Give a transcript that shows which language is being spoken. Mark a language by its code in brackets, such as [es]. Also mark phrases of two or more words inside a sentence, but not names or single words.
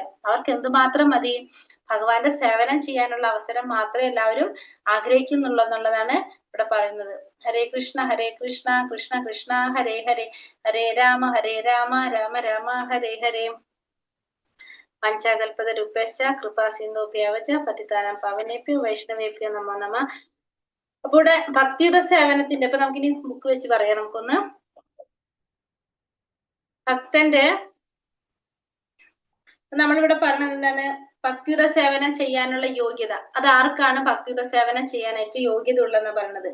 [ml] അവർക്ക് എന്തുമാത്രം മതി? ഭഗവാന്റെ സേവനം ചെയ്യാനുള്ള അവസരം മാത്രമേ എല്ലാവരും ആഗ്രഹിക്കുന്നുള്ളൂ എന്നുള്ളതാണ് ഇവിടെ പറയുന്നത്. ഹരേ കൃഷ്ണ കൃഷ്ണ കൃഷ്ണ ഹരേ ഹരേ, ഹരേ രാമ രാമ രാമ ഹരേ ഹരേ. [sa] പഞ്ചാകൽപത രൂപേശ്ച കൃപാ സിന്ധുഭ്യവച പതിതാനം പാവനേഭ്യോ വൈഷ്ണവേഭ്യോ നമോ നമഃ. [ml] അപ്പൊ ഇവിടെ ഭക്തിയുടെ സേവനത്തിന്റെ ഇപ്പൊ നമുക്കിനി ബുക്ക് വെച്ച് പറയാം. നമുക്കൊന്ന് ഭക്തന്റെ നമ്മളിവിടെ പറഞ്ഞത് എന്താണ്? ഭക്തിയുടെ സേവനം ചെയ്യാനുള്ള യോഗ്യത. അത് ആർക്കാണ് ഭക്തിയുടെ സേവനം ചെയ്യാനായിട്ട് യോഗ്യത ഉള്ളതെന്ന് പറയുന്നത്?